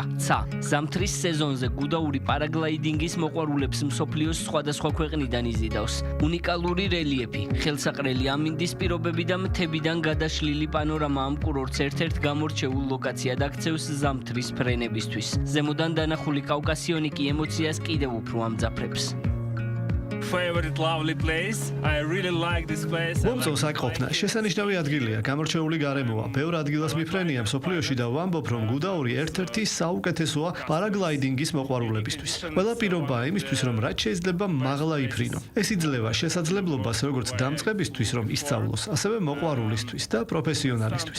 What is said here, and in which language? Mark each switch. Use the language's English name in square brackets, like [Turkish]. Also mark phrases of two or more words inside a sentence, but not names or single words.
[Georgian] ცა, ზამთრის სეზონზე გუდაური პარაგლაიდინგის მოყვარულებს მსოფლიოს სხვადასხვა ქვეყნიდან იზიდავს. უნიკალური რელიეფი, ხელსაყრელი ამინდის პირობები და მთებიდან გადაშლილი პანორამა ამ კურორტს ერთ-ერთ გამორჩეულ ლოკაციად აქცევს ზამთრის ფრენებისთვის. ზემოდან დანახული კავკასიონი კი ემოციას კიდევ უფრო ამძაფრებს. [English] favorite lovely place. I really like this place. [Georgian] მომწონს აქ ყოფნა. შესანიშნავი ადგილია, გამორჩეული გარემოა. ბევრ ადგილას მიფრენია მსოფლიოში და ვამბობ, რომ გუდაური ერთ-ერთი საუკეთესოა პარაგლაიდინგის მოყვარულებისთვის. ყველა პირობაა იმისთვის, რომ რაც შეიძლება მაღლა იფრინო. ეს იძლევა შესაძლებლობას როგორც დამწყებისთვის, რომ ისწავლოს, ასევე მოყვარულისთვის და პროფესიონალისთვის.